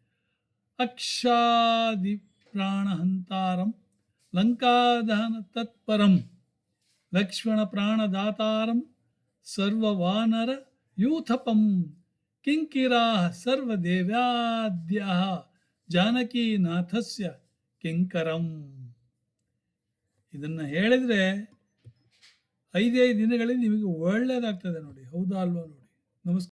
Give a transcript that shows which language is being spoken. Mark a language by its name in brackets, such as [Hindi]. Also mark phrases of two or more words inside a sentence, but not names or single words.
[Sanskrit] ಅಕ್ಷಾದಿ ಪ್ರಾಣಹಂತಾರಂ ಲಂಕಾದಹನ ತತ್ಪರಂ ಲಕ್ಷ್ಮಣ ಪ್ರಾಣದಾತಾರಂ ಸರ್ವವಾನರ ಯೂಥಪಂ ಕಿಂಕಿರಾಃ ಸರ್ವದೇವ್ಯಾದ್ಯಾಃ ಜಾನಕೀನಾಥಸ್ಯ ಕಿಂಕರಂ. [Kannada] ಇದನ್ನು ಹೇಳಿದರೆ 5 ದಿನಗಳಲ್ಲಿ ನಿಮಗೆ ಒಳ್ಳೆಯದಾಗ್ತದೆ ನೋಡಿ. ಹೌದಾ ಅಲ್ವಾ ನೋಡಿ. ನಮಸ್ಕಾರ.